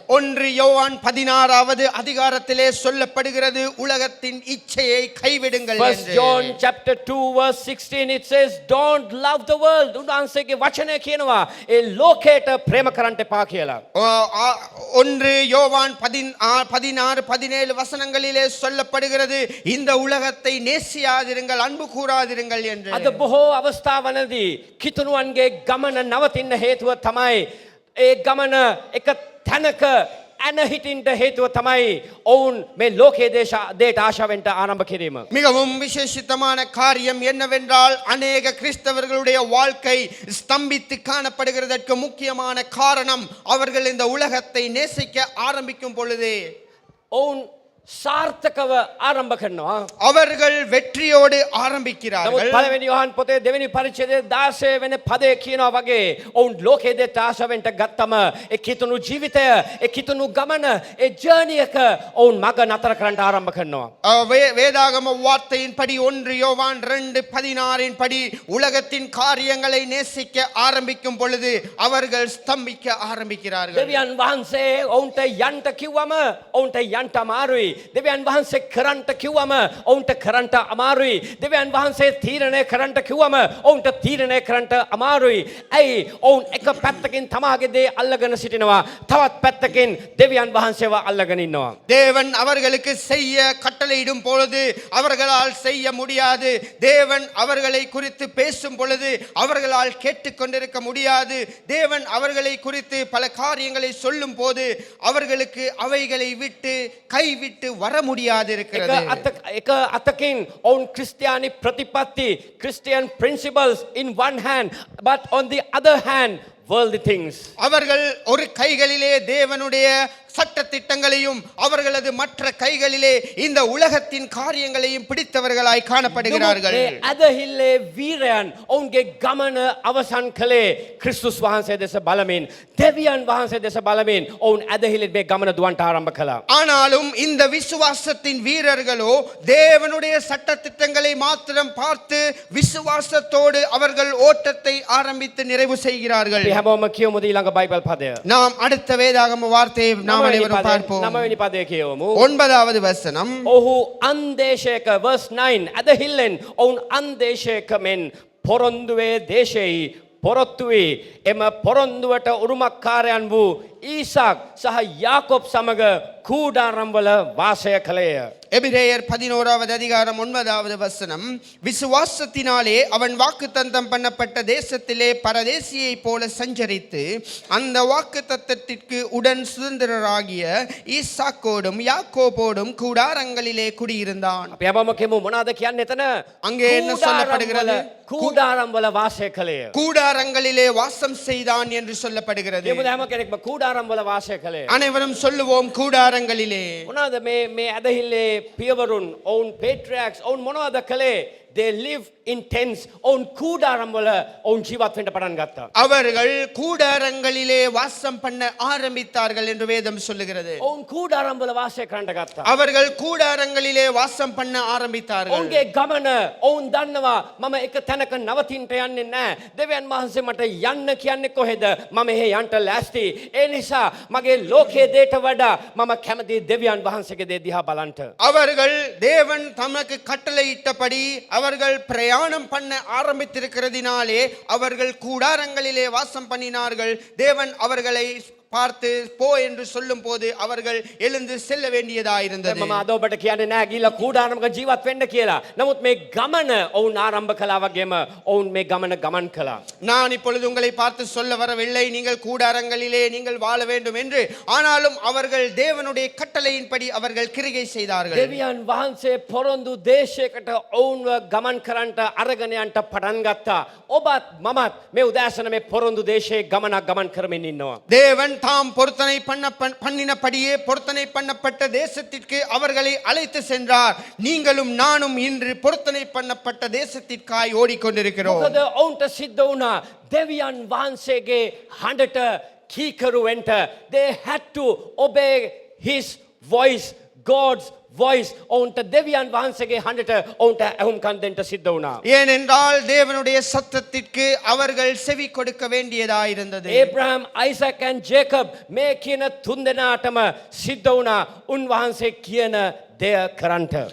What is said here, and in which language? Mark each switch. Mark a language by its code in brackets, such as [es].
[ta] 1 யோவான் 16வது அதிகாரத்திலே சொல்லப்படுகிறது உலகத்தின் இச்சையை கைவிடுங்கள் [en] First [ta] என்று. [en] John chapter 2 verse 16 it says don't love the world. [si] උන්වහන්සේගේ වචනය කියනවා ඒ ලෝකයට ප්‍රේම කරන්න එපා කියලා. [ta] 1 யோவான் 16 17 வசனங்களிலே சொல்லப்படுகிறது இந்த உலகத்தை நேசியாதிருங்கள், அன்பு கூறாதிருங்கள் என்று. [si] අද බොහෝ අවස්ථාවලදී කිතුණුවන්ගේ ගමන නවතින්න හේතුව තමයි ඒ ගමන එක තැනක ඇන හිටින්ට හේතුව තමයි ඔවුන් මේ ලෝකයේ දේට ආශාවෙන්ට ආරම්භ කිරීම. [ta] மிகவும் விசேஷித்தமான காரியம் என்னவென்றால் அநேக கிறிஸ்தவர்களுடைய வாழ்க்கை ஸ்தம்பித்து காணப்படுகிறதற்கு முக்கியமான காரணம் அவர்கள் இந்த உலகத்தை நேசிக்க ஆரம்பிக்கும் பொழுதே [si] ඔවුන් සාර්ථකව ආරම්භ කරනවා. [ta] அவர்கள் வெற்றியோடு [si] නමුත් [ta] ஆரம்பிக்கிறார்கள். [si] පළවෙනි යොහන් පොතේ දෙවෙනි පරිච්ඡේදයේ 16 වෙනි පදයේ කියනවා වගේ ඔවුන් ලෝකයේ දෙට ආශාවෙන්ට ගත්තම ඒ කිතුණු ජීවිතය, ඒ කිතුණු ගමන, ඒ ජර්නි එක ඔවුන් මග නතර කරන්න ආරම්භ කරනවා. [ta] வேதாகம வார்த்தையின்படி 1 யோவான் 2:16 படி உலகத்தின் காரியங்களை நேசிக்க ஆரம்பிக்கும் பொழுது அவர்கள் ஸ்தம்பிக்க ஆரம்பிக்கிறார்கள். [si] දෙවියන් වහන්සේ ඔවුන්ට යන්ට කිව්වම ඔවුන්ට යන්ට අමාරුයි. දෙවියන් වහන්සේ කරන්ට කිව්වම ඔවුන්ට කරන්ට අමාරුයි. දෙවියන් වහන්සේ තීරණය කරන්ට කිව්වම ඔවුන්ට තීරණය කරන්ට අමාරුයි. ඇයි ඔවුන් එක පැත්තකින් තමාගේ දේ අල්ලගෙන සිටිනවා. තවත් පැත්තකින් දෙවියන් වහන්සේව අල්ලගෙන ඉන්නවා. [ta] தேவன் அவர்களுக்கு செய்ய கட்டளையிடும் பொழுது அவர்களால் செய்ய முடியாது. தேவன் அவர்களை குறித்து பேசும் பொழுது அவர்களால் கேட்டுக்கொண்டிருக்க முடியாது. தேவன் அவர்களை குறித்து பல காரியங்களை சொல்லும் போது அவர்களுக்கு அவைகளை விட்டு கைவிட்டு வர முடியாது இருக்கிறது. [si] එක අතකින් ඔවුන් ක්‍රිස්තියානි ප්‍රතිපත්ති, [en] Christian principles in one hand, but on the other hand worldly things. [ta] அவர்கள் ஒரு கைகளிலே தேவனுடைய சட்ட திட்டங்களையும் அவர்களது மற்ற கைகளிலே இந்த உலகத்தின் காரியங்களையும் பிடித்தவர்களாய் காணப்படுகிறார்கள். [si] මේ ඇදහිල්ලේ වීරයන් ඔවුන්ගේ ගමන අවසන් කළේ ක්‍රිස්තුස් වහන්සේ දෙස බලමින්, දෙවියන් වහන්සේ දෙස බලමින් ඔවුන් ඇදහිල්ලේ මේ ගමන දුවන්ට ආරම්භ කළා. [ta] ஆனாலும் இந்த விசுவாசத்தின் வீரர்களோ தேவனுடைய சட்ட திட்டங்களை மாத்திரம் பார்த்து விசுவாசத்தோடு அவர்கள் ஓட்டத்தை ஆரம்பித்து நிறைவு செய்கிறார்கள். [si] අපි හැමෝම කියමුද ඊළඟ බයිබල් පදය? [ta] நாம் அடுத்த வேதாகம வார்த்தையை நாம் அனைவரும் பார்ப்போம். [si] 9 පදය කියවමු. [ta] 9வது வசனம். [si] ඔහු අන්දේශයක verse 9 ඇදහිල්ලෙන් ඔවුන් අන්දේශයක මෙන් පොරොන්දුවේ දේශෙහි පොරොත්තු වී එම පොරොන්දුවට උරුමකාරයන් වූ ඊසාක් සහ යාකොබ් සමග කූඩාරම්වල වාසය කළේය. [ta] எபிரேயர் 11வது அதிகாரம் 9வது வசனம். விசுவாசத்தினாலே அவன் வாக்குத்தத்தம் பண்ணப்பட்ட தேசத்திலே பரதேசியை போல சஞ்சரித்து அந்த வாக்குத்தத்தத்திற்கு உடன் சுதந்திரராகிய ஈசாக்கோடும் யாக்கோபோடும் கூடாரங்களிலே குடியிருந்தான். [si] අපි හැමෝම කියමු මොනවාද කියන්නේ එතන? [ta] அங்கே என்ன சொல்லப்படுகிறது? [si] කූඩාරම්වල වාසය කළේය. [ta] கூடாரங்களிலே வாசம் செய்தான் என்று சொல்லப்படுகிறது. [si] කියමුද හැම කෙනෙක්ම කූඩාරම්වල වාසය කළේ? [ta] அனைவரும் சொல்லுவோம் கூடாரங்களிலே. [si] මොනවාද මේ ඇදහිල්ලේ පියවරුන්, ඔවුන් patriarchs, ඔවුන් මොනවද කළේ? [en] They live in tents. [si] ඔවුන් කූඩාරම්වල ඔවුන් ජීවත් වෙන්න පටන් ගත්තා. [ta] அவர்கள் கூடாரங்களிலே வாசம் பண்ண ஆரம்பித்தார்கள் என்று வேதம் சொல்லுகிறது. [si] ඔවුන් කූඩාරම්වල වාසය කරන්න ගත්තා. [ta] அவர்கள் கூடாரங்களிலே வாசம் பண்ண ஆரம்பித்தார்கள். [si] ඔවුන්ගේ ගමන ඔවුන් දන්නවා මම එක තැනක නවතින්න යන්නේ නැහැ. දෙවියන් වහන්සේ මට යන්න කියන්නේ කොහෙද? මම එහෙ යන්න ලෑස්ති. ඒ නිසා මගේ ලෝකයේ දේට වඩා මම කැමති දෙවියන් වහන්සේගේ දේ දිහා බලන්න. [ta] அவர்கள் தேவன் தமக்கு கட்டளையிட்டபடி அவர்கள் பிரயாணம் பண்ண ஆரம்பித்திருக்கிறதினாலே அவர்கள் கூடாரங்களிலே வாசம் பண்ணினார்கள். தேவன் அவர்களை பார்த்து போ என்று சொல்லும் போது அவர்கள் எழுந்து செல்ல வேண்டியதாயிருந்தது. [si] මම අද ඔබට කියන්නේ නෑ ගිහලා කූඩාරමක ජීවත් වෙන්න කියලා. නමුත් මේ ගමන ඔවුන් ආරම්භ කළා වගේම ඔවුන් මේ ගමන ගමන් කළා. [ta] நான் இப்பொழுது உங்களை பார்த்து சொல்ல வரவில்லை நீங்கள் கூடாரங்களிலே நீங்கள் வாழ வேண்டும் என்று. ஆனாலும் அவர்கள் தேவனுடைய கட்டளையின்படி அவர்கள் கிரியை செய்தார்கள். [si] දෙවියන් වහන්සේ පොරොන්දු දේශයකට ඔවුන්ව ගමන් කරන්නට අරගෙන යන්න පටන් ගත්තා. ඔබත් මමත් මේ උදෑසන මේ පොරොන්දු දේශයේ ගමනක් ගමන් කරමින් ඉන්නවා. [ta] தேவன் தாம் பொருத்தனை பண்ணினபடியே பொருத்தனை பண்ணப்பட்ட தேசத்திற்கு அவர்களை அழைத்து சென்றார். நீங்களும் நானும் இன்று பொருத்தனை பண்ணப்பட்ட தேசத்திற்காய் ஓடிக்கொண்டிருக்கிறோம். [si] මොකද ඔවුන්ට සිද්ධ වුණා දෙවියන් වහන්සේගේ හඬට කීකරු වෙන්න. [en] They had to obey his voice, God's voice. [si] ඔවුන්ට දෙවියන් වහන්සේගේ හඬට ඔවුන්ට ඇහුම්කන් දෙන්න සිද්ධ වුණා. [ta] ஏனென்றால் தேவனுடைய சத்தத்திற்கு அவர்கள் செவி கொடுக்க வேண்டியதாயிருந்தது. [si] Abraham, Isaac and Jacob මේ කියන තුන් දෙනාටම සිද්ධ වුණා උන්වහන්සේ කියන දෙය කරන්ට.